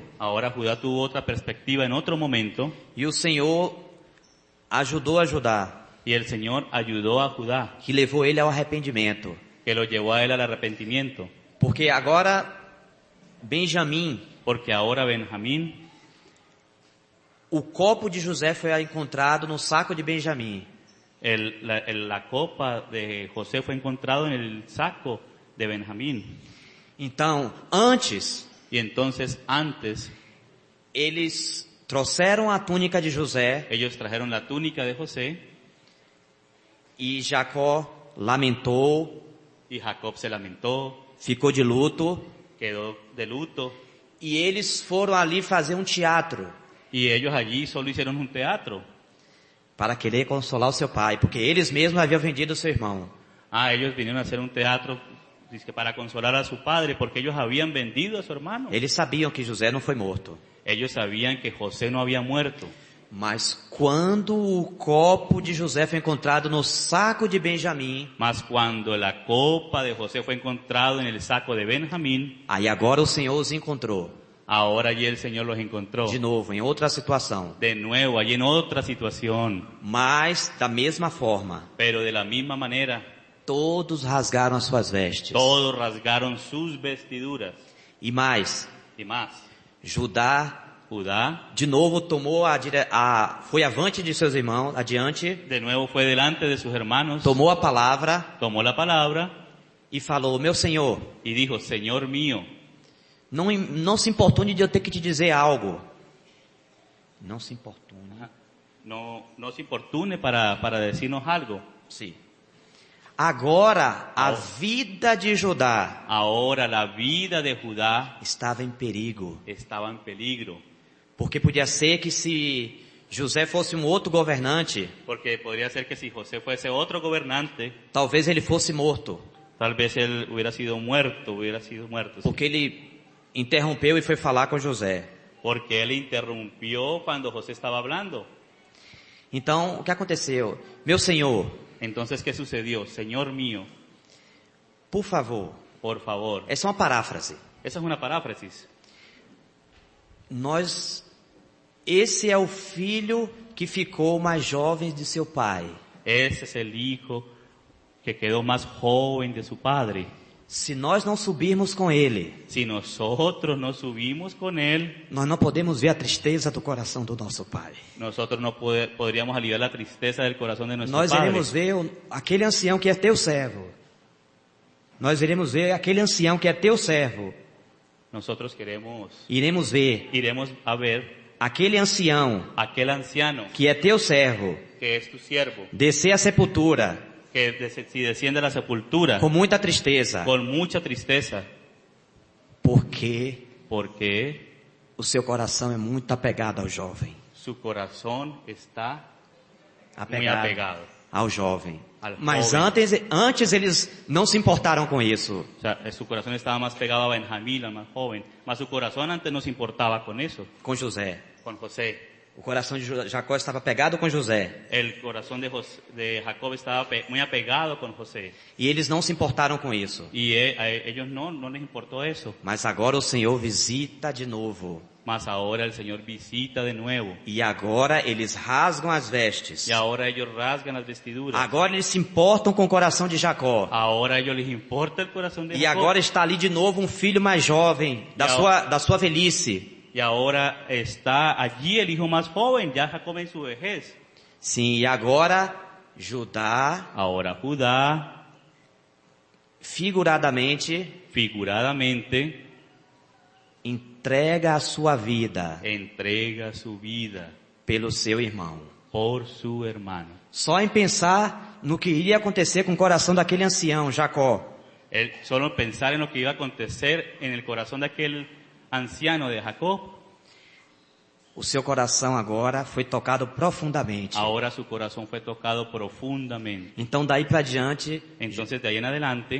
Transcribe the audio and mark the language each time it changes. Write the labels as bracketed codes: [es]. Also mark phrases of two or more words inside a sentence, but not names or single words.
[es] ahora Judá tuvo otra perspectiva en otro momento, [pt] e o Senhor ajudou a Judá, [es] y el Señor ayudó a Judá, [pt] que levou ele ao arrependimento. [es] que lo llevó a él al arrepentimiento. [pt] Porque agora Benjamim, [es] Porque ahora Benjamín, [pt] o copo de José foi encontrado no saco de Benjamim. [es] la copa de José fue encontrado en el saco de Benjamín. [pt] Então, antes, [es] Y entonces antes [pt] eles trouxeram a túnica de José [es] ellos trajeron la túnica de José [pt] e Jacó lamentou, [es] y Jacob se lamentó, [pt] ficou de luto, [es] quedó de luto, [pt] e eles foram ali fazer um teatro [es] y ellos allí solo hicieron un teatro. [pt] para querer consolar o seu pai, porque eles mesmos haviam vendido o seu irmão. [es] Ellos vinieron a hacer un teatro dizque para consolar a su padre, porque ellos habían vendido a su hermano. [pt] Eles sabiam que José não foi morto. [es] Ellos sabían que José no había muerto. [pt] Mas quando o copo de José foi encontrado no saco de Benjamim, [es] Mas cuando la copa de José fue encontrado en el saco de Benjamín, [pt] aí agora o Senhor os encontrou. [es] ahora allí el Señor los encontró. [pt] De novo, em outra situação. [es] De nuevo, allí en otra situación. [pt] Mas, da mesma forma, [es] Pero de la misma manera, [pt] todos rasgaram as suas vestes. [es] todos rasgaron sus vestiduras. [pt] E mais, [es] Y más, Judá, Judá [pt] de novo, tomou foi avante de seus irmãos, adiante, [es] de nuevo fue delante de sus hermanos, [pt] tomou a palavra [es] tomó la palabra [pt] e falou: meu Senhor, [es] y dijo, Señor mío, [pt] não se importune de eu ter que te dizer algo. Não se importune. [es] no se importune para decirnos algo. [pt] Sim. Agora, a vida de Judá [es] Ahora la vida de Judá [pt] estava em perigo. [es] estaba en peligro, [pt] Porque podia ser que se José fosse um outro governante, [es] porque podría ser que si José fuese otro gobernante, [pt] talvez ele fosse morto. [es] tal vez él hubiera sido muerto, sí. [pt] Porque ele interrompeu e foi falar com José. [es] Porque él interrumpió cuando José estaba hablando. [pt] Então, o que aconteceu? Meu Senhor, [es] Entonces, ¿qué sucedió? Señor mío, [pt] por favor, [es] por favor. [pt] essa é uma paráfrase. [es] Esa es una paráfrasis. [pt] Esse é o filho que ficou mais jovem de seu pai. [es] Ese es el hijo que quedó más joven de su padre. [pt] Se nós não subirmos com Ele, [es] si nosotros no subimos con Él, [pt] nós não podemos ver a tristeza do coração do nosso Pai. [es] nosotros no podríamos aliviar la tristeza del corazón de nuestro [pt] Nós [es] Padre. [pt] iremos ver aquele ancião que é teu servo. Nós iremos ver aquele ancião que é teu servo. [es] Nosotros [pt] Iremos ver [es] iremos a ver [pt] aquele ancião [es] aquel anciano [pt] que é teu servo [es] que es tu siervo, [pt] descer a sepultura [es] que si desciende a la sepultura [pt] com muita tristeza, [es] con mucha tristeza, porque porque [pt] o seu coração é muito apegado ao jovem. [es] su corazón está muy Apegado apegado. [pt] ao jovem. [es] Al Mas joven. [pt] antes eles não se importaram com isso. [es] O sea, su corazón estaba más pegado a Benjamín, al más joven, mas su corazón antes no se importaba con eso, [pt] Com José. [es] con José. [pt] O coração de Jacó estava pegado com José. [es] El corazón de Jacob estaba muy apegado con José. [pt] E eles não se importaram com isso. [es] Y a ellos no les importó eso. [pt] Mas agora o Senhor visita de novo. [es] Mas ahora el Señor visita de nuevo. [pt] E agora eles rasgam as vestes. [es] Y ahora ellos rasgan las vestiduras. [pt] Agora eles se importam com o coração de Jacó. [es] Ahora a ellos les importa el corazón de [pt] E [es] Jacob. [pt] agora está ali de novo um filho mais jovem, da sua velhice. [es] Y ahora está allí el hijo más joven, ya Jacob en su vejez. [pt] Sim, e agora Judá, [es] Ahora Judá, figuradamente, figuradamente, [pt] entrega a sua vida [es] entrega su vida [pt] pelo seu irmão. [es] por su hermano. [pt] Só em pensar no que iria acontecer com o coração daquele ancião, Jacó. [es] Él, solo pensar en lo que iba a acontecer en el corazón de aquel anciano de Jacob, [pt] O seu coração agora foi tocado profundamente. [es] ahora su corazón fue tocado profundamente. [pt] Então daí para diante, [es] Entonces de ahí en adelante,